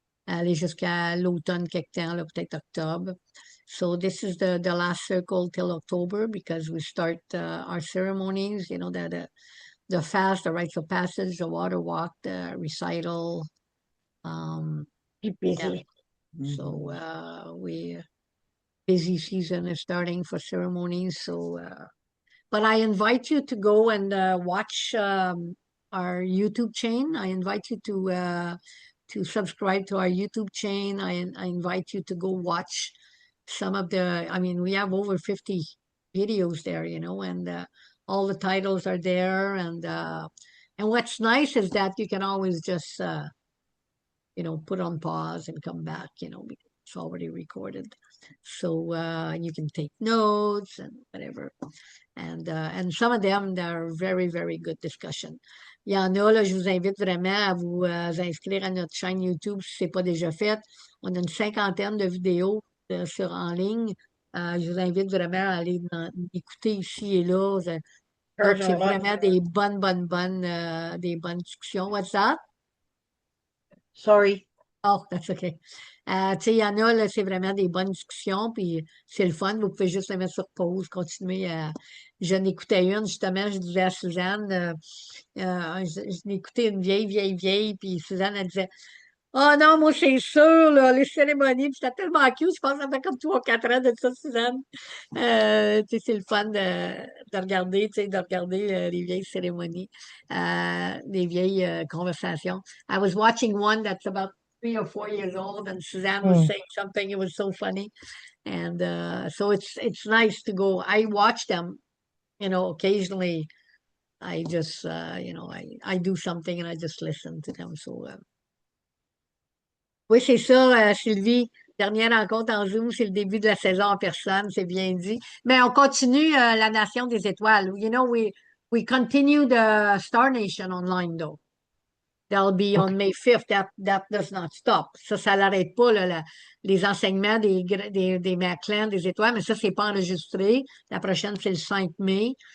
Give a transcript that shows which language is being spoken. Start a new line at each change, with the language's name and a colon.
French: Aller jusqu'à l'automne quelque temps, là, peut-être octobre.
English: So this is the last circle till October because we start our ceremonies, the fast, the rites of passage, the water walk, the recital. Keep busy. So we busy season is starting for ceremonies. So, but I invite you to go and watch our YouTube chain. I invite you to subscribe to our YouTube chain. I invite you to go watch some of we have over 50 videos there, and all the titles are there. And what's nice is that you can always just, put on pause and come back, because it's already recorded. So you can take notes and whatever. And some of them, they're very, very good discussion.
French: Il y en a, là, je vous invite vraiment à vous inscrire à notre chaîne YouTube si ce n'est pas déjà fait. On a une 50aine de vidéos en ligne. Je vous invite vraiment à aller écouter ici et là. Donc, c'est vraiment des bonnes discussions.
English: What's that? Sorry. Oh, that's okay.
French: Tu sais, il y en a, là, c'est vraiment des bonnes discussions, puis c'est le fun. Vous pouvez juste les mettre sur pause, continuer à. Je n'écoutais une, justement, je disais à Suzanne, je n'écoutais une vieille, puis Suzanne, elle disait, oh non, moi, c'est sûr, là, les cérémonies, puis c'était tellement cute, je pense que ça fait comme 3 ou 4 ans de ça, Suzanne. Tu sais, c'est le fun de regarder, tu sais, de regarder les vieilles cérémonies, les vieilles conversations.
English: I was watching one that's about 3 or 4 years old, and Suzanne was saying something, it was so funny. And so it's nice to go. I watch them, occasionally. I just, I do something and I just listen to them.
French: So, oui, c'est ça, Sylvie. Dernière rencontre en Zoom, c'est le début de la saison en personne, c'est bien dit. Mais on continue la Nation des Étoiles.
English: You know, we continue the Star Nation online, though. That'll be on May 5th. That does not stop.
French: Ça l'arrête pas, là, les enseignements des McClan, des étoiles, mais ça, c'est pas enregistré. La prochaine, c'est le 5 mai.